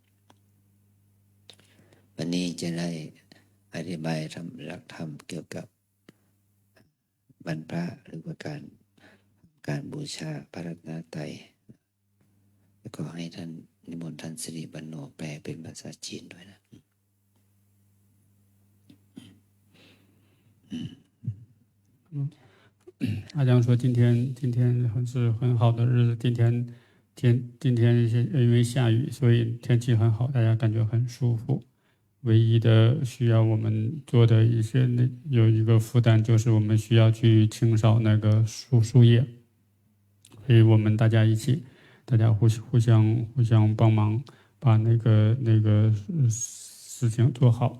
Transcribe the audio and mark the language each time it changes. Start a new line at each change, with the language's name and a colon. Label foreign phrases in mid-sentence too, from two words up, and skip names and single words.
Thai: วันนี้จะได้อธิบายหลักธรรมเกี่ยวกับบรรพระหรือว่าการบูชาพระรัตนตรัยแล้วก็ให้ท่านนิมนต์ท่านสิริปันโนแปลเป็นภาษาจีนด้วยนะ
Chinese: 阿江说今天是很好的日子，今天因为下雨，所以天气很好，大家感觉很舒服。唯一的需要我们做的有一个负担，就是我们需要去清扫那个树叶，所以我们大家互相帮忙，把那个事情做好。